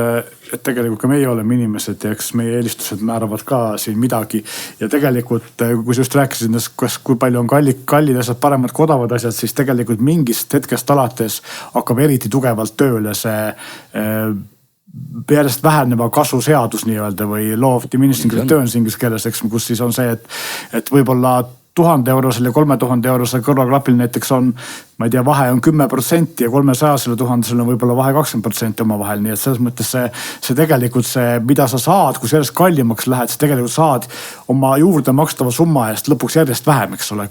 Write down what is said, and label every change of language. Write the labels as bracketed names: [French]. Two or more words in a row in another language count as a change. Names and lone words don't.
[Estonian] Et tegelikult ka meie oleme inimesed ja eks meie eelistused määravad ka siin midagi ja tegelikult, kui sa just rääkisid, kui palju on kallid asjad, paremad kui odavad asjad, siis tegelikult mingist hetkest alates hakkab eriti tugevalt tööle see järjest väheneva kasvu seadus nii-öelda või [English] law of diminishing returns [Estonian] inglise keeles, eks, kus siis on see, et võib-olla 1000 eurosel ja 3000 eurosel kõrvaklapil näiteks on, ma ei tea, vahe on 10% ja 300 000 on võib-olla vahe 20% omavahel. Nii et selles mõttes see tegelikult see, mida sa saad, kui sellest kallimaks lähed, siis tegelikult saad oma juurde makstava summa eest lõpuks järjest vähem, eks ole.